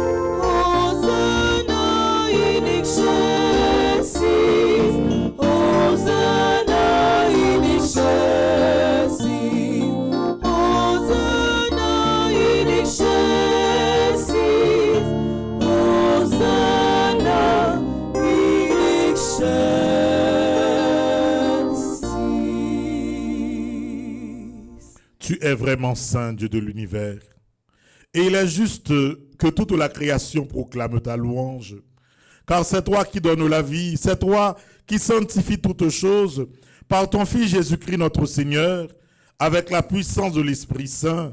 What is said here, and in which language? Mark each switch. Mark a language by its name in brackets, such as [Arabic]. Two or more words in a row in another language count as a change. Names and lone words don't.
[Latin] Hosanna in excelsis, Hosanna in excelsis, Hosanna in excelsis, Hosanna in excelsis. [French] Tu es vraiment saint, Dieu de l'univers. Et il est juste que toute la création proclame ta louange. Car c'est toi qui donnes la vie, c'est toi qui sanctifies toutes choses par ton Fils Jésus-Christ notre Seigneur, avec la puissance de l'Esprit Saint.